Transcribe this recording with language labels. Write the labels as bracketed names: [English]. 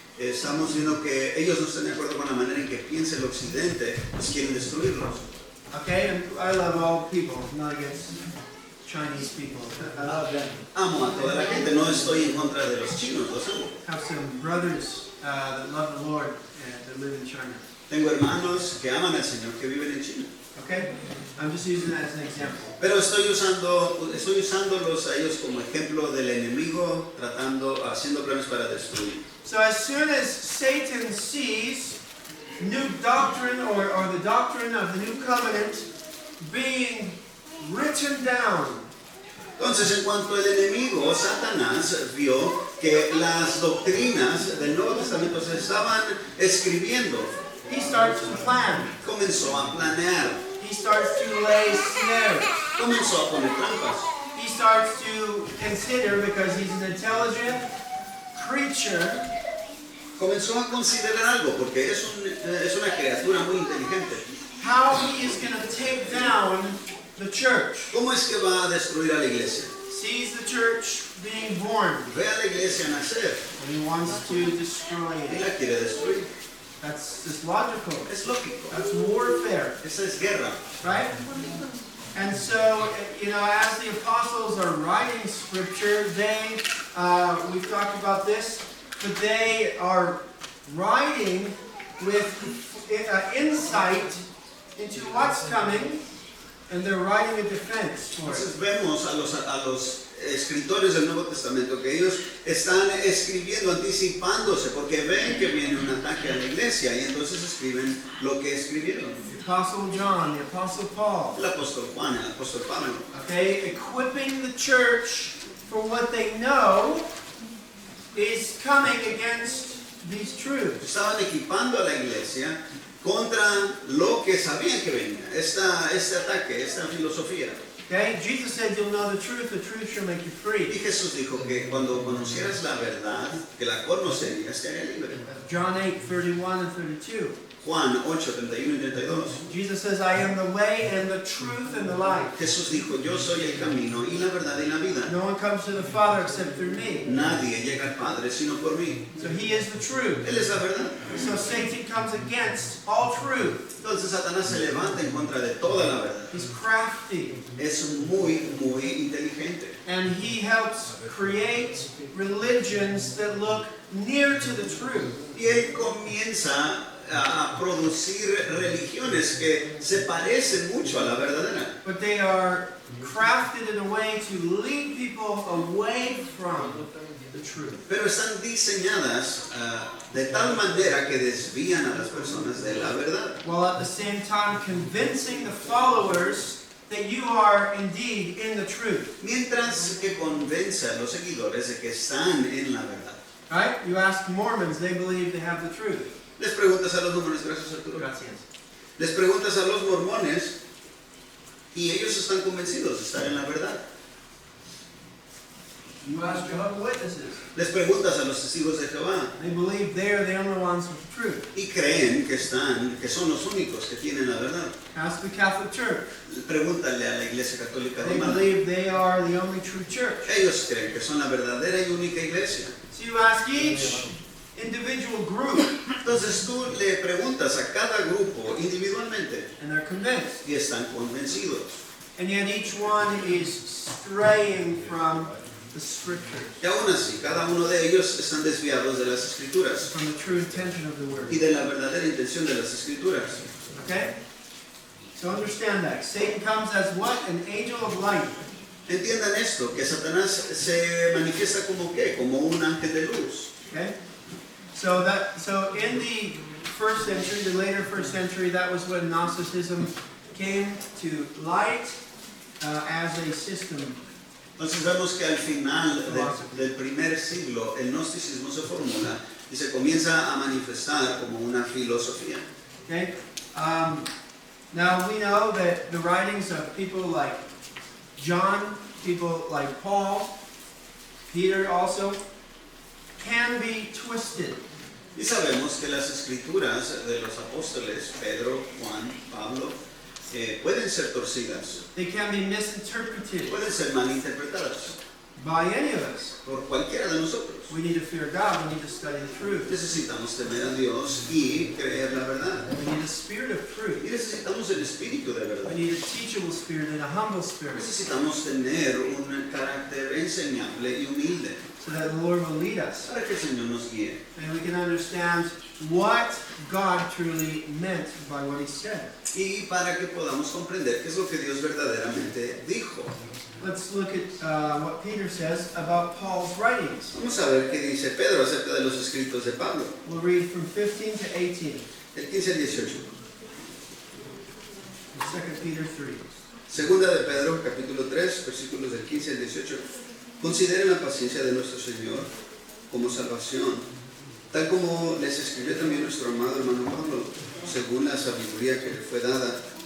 [Spanish] Estamos viendo que ellos no están de acuerdo con la manera en que piensa el occidente, pues quieren destruirlos. [English] Okay? And I love all people, not against Chinese people. I love them. [Spanish] Amo a toda la gente, no estoy en contra de los chinos, los amo. [English] I have some brothers that love the Lord that live in China. [Spanish] Tengo hermanos que aman al Señor que viven en China. [English] Okay? I'm just using that as an example. [Spanish] Pero estoy usándolos a ellos como ejemplo del enemigo haciendo planes para destruir. [English] So as soon as Satan sees new doctrine or the doctrine of the new covenant being written down. [Spanish] Entonces, en cuanto el enemigo, Satanás, vio que las doctrinas del Nuevo Testamento se estaban escribiendo, [English] He starts to plan. [Spanish] comenzó a planear, [English] He starts to lay snares. [Spanish] comenzó a poner trampas. [English] He starts to consider, because he's an intelligent creature, [Spanish] Comenzó a considerar algo, porque es una criatura muy inteligente. [English] how he is going to take down the church. [Spanish] ¿Cómo es que va a destruir a la iglesia? [English] Sees the church being born, [Spanish] Ve a la iglesia nacer [English] and he wants to destroy [Spanish] y [English] it. [Spanish] la quiere destruir. [English] That's just logical. [Spanish] Es lógico. [English] That's warfare, [Spanish] Esa es guerra. [English] right? And so, as the apostles are writing scripture, we've talked about this, but they are writing with insight into what's coming, and they're writing a defense for it. [Spanish] Entonces vemos a los escritores del Nuevo Testamento que ellos están escribiendo, anticipándose, porque ven que viene un ataque a la iglesia y entonces escriben lo que escribieron. [English] The Apostle John, the Apostle Paul, [Spanish] El apóstol Juan, el apóstol Pablo, [English] okay, equipping the church for what they know is coming against these truths. [Spanish] estaban equipando a la iglesia contra lo que sabían que venía, este ataque, esta filosofía. [English] Okay, Jesus said, "You'll know the truth shall make you [Spanish] Y [English] free." [Spanish] Jesús dijo que cuando conocieras la verdad, que la conocerías, te haría libre. [English] John 8:31 and 32. [Spanish] Juan 8, 31 y 32. [English] Jesus says, "I am the way and the truth and the life. [Spanish] Jesús dijo, yo soy el camino y la verdad y la vida. [English] No one comes to the Father except through me." [Spanish] Nadie llega al Padre sino por mí. [English] So he is the truth. [Spanish] Él es la verdad. [English] So Satan comes against all truth. [Spanish] Entonces Satanás se levanta en contra de toda la verdad. [English] He's crafty. [Spanish] Es muy, muy inteligente. [English] And he helps create religions that look near to the truth. [Spanish] Y él comienza a producir religiones que se parecen mucho a la verdadera. [English] But they are crafted in a way to lead people away from the truth. [Spanish] Pero están diseñadas de tal manera que desvían a las personas de la verdad. [English] While at the same time convincing the followers that you are indeed in the truth. [Spanish] Mientras que convence a los seguidores de que están en la verdad. [English] Right? You ask Mormons, they believe they have the truth. [Spanish] Les preguntas a los mormones, gracias Arturo. Gracias. Les preguntas a los mormones y ellos están convencidos de estar en la verdad. [English] You ask Jehovah's Witnesses, [Spanish] Les preguntas a los testigos de Jehová [English] they believe they are the only ones with the truth. [Spanish] y creen que son los únicos que tienen la verdad. [English] Ask the Catholic Church, [Spanish] Pregúntale a la Iglesia Católica [English] they [Spanish] Romana. [English] believe they are the only true church. [Spanish] Ellos creen que son la verdadera y única iglesia. [English] So you ask each individual group, [Spanish] Entonces tú le preguntas a cada grupo individualmente [English] and they're convinced. [Spanish] y están convencidos. [English] And yet each one is straying from the scriptures, [Spanish] Y aún así, cada uno de ellos están desviados de las escrituras [English] from the true intention of the word. [Spanish] y de la verdadera intención de las escrituras. [English] Okay? So understand that. Satan comes as what? An angel of light. [Spanish] Entiendan esto, que Satanás se manifiesta como ¿qué? Como un ángel de luz. [English] Okay? So in the first century, the later first century, that was when Gnosticism came to light as a system. [Spanish] Entonces vemos que al final del primer siglo el gnosticismo se formula y se comienza a manifestar como una filosofía. [English] Okay? Now we know that the writings of people like John, people like Paul, Peter also, can be twisted. [Spanish] Y sabemos que las escrituras de los apóstoles, Pedro, Juan, Pablo, pueden ser torcidas, [English] They can be misinterpreted [Spanish] pueden ser malinterpretadas [English] by any of us. [Spanish] por cualquiera de nosotros. [English] We need to fear God. We need to study the truth. [Spanish] Necesitamos temer a Dios y creer la verdad. [English] We need a spirit of [Spanish] Y [English] truth. [Spanish] necesitamos el espíritu de verdad. [English] We need a teachable spirit and a humble spirit, [Spanish] Necesitamos tener un carácter enseñable y humilde [English] so that the Lord will lead us, [Spanish] para que el Señor nos guíe [English] and we can understand what God truly meant by what He said. [Spanish] y para que podamos comprender qué es lo que Dios verdaderamente dijo. [English] Let's look at what Peter says about Paul's writings. [Spanish] Vamos a ver qué dice Pedro acerca de los escritos de Pablo. [English] We'll read from 15 to 18. [Spanish] El 15 al 18. [English] In 2 Peter 3. [Spanish] Segunda de Pedro, capítulo 3, versículos del 15 al 18. Consideren la paciencia de nuestro Señor como salvación, tal como les escribió también nuestro amado hermano Pablo, según la sabiduría que le fue dada.